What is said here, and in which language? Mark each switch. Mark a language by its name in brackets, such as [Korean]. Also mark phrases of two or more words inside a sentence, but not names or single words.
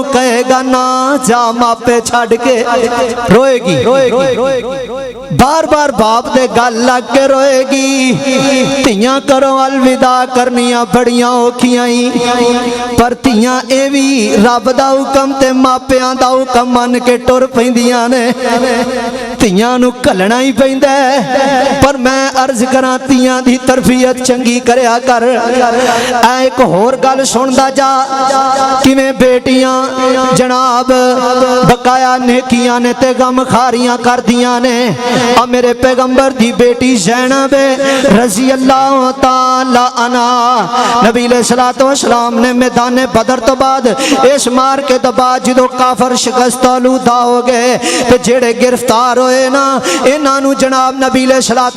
[Punjabi] ਕਹੇਗਾ ਨਾ ਜਾ ਮਾਪੇ ਛੜ ਕੇ ਰੋਏਗੀ ਬਾਰ ਬਾਰ ਬਾਪ ਦੇ ਗਲ ਲਗ ਕੇ ਰੋਏਗੀ ਧੀਆਂ ਕਰੋ ਅਲਵਿਦਾ ਕਰਨੀਆਂ ਬੜੀਆਂ ਔਖੀਆਂ ਪਰ ਧੀਆਂ ਏ ਭੀ ਰੱਬ ਦਾ ਹੁਕਮ ਤੇ ਮਾਪਿਆਂ ਦਾ ਹੁਕਮ ਮੰਨ ਕੇ ਟੁਰ ਪੈਂਦੀਆਂ ਨੇ ਧੀਆਂ ਨੂੰ ਘੱਲਣਾ ਹੀ ਪੈਂਦਾ ਪਰ ਮੈਂ ਅਰਜ਼ ਕਰਾਂ ਧੀਆਂ ਦੀ ਤਰਬੀਅਤ ਚੰਗੀ ਕਰਿਆ कर ਐ ਇੱਕ ਹੋਰ ਗੱਲ ਸੁਣਦਾ ਜਾ ਕਿਵੇਂ ਬੇਟੀਆਂ ਜਨਾਬ ਬਕਾਇਆ ਨੇਕੀਆਂ ਨੇ ਤੇ ਗ਼ਮ ਖ਼ਾਰੀਆਂ ਕਰਦੀਆਂ ਨੇ ਆ ਮੇਰੇ ਪੈਗ਼ੰਬਰ ਦੀ ਬੇਟੀ ਜ਼ੈਨਬ [Arabic] رضي الله تعالى عنها نبي عليه الصلاة والسلام [Punjabi] ਨੇ ਮੈਦਾਨ ਬਦਰ ਤੋਂ ਬਾਅਦ ਇਸ ਮਾਰ ਕੇ ਤੋਂ ਬਾਅਦ ਜੋ ਕਾਫ਼ਰ ਸ਼ਿਕਸਤ ਆਲੂਦਾ ਹੋ ਗਏ ਤੇ ਜਿਹੜੇ ਗ੍ਰਿਫ਼ਤਾਰ ਹੋਏ ਨਾ ਇਨ੍ਹਾਂ ਨੂੰ ਜਨਾਬ [Arabic] نبي عليه الصلاة